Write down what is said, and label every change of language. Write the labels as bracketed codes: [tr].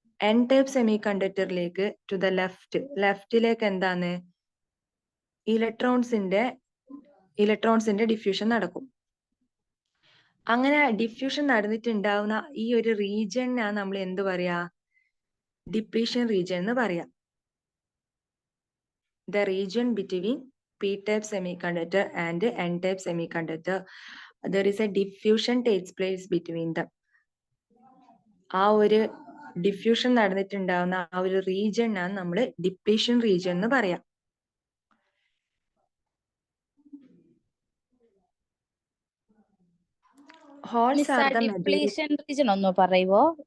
[ml] N type semi കണ്ടക്ടറിലേക്ക് to the ലെഫ്റ്റിലേക്ക് എന്താണ്? ഇലക്ട്രോൺസിന്റെ diffusion നടക്കും. അങ്ങനെ ഡിഫ്യൂഷൻ നടന്നിട്ടുണ്ടാവുന്ന ഈ ഒരു റീജിയനാണ് നമ്മൾ എന്ത് പറയാ? ഡിപ്ലീഷൻ റീജിയൻ എന്ന് പറയാം. [en] The region between p-type semiconductor and n-type semiconductor, there is a diffusion takes place between them. [ml] ആ ഒരു ഡിഫ്യൂഷൻ നടന്നിട്ടുണ്ടാവുന്ന ആ ഒരു റീജിയനാണ് നമ്മൾ ഡിപ്ലീഷൻ റീജിയൻ എന്ന് പറയാം. [en] Holes are the majority. [ml] Depletion region ഒന്ന് പറയുവോ?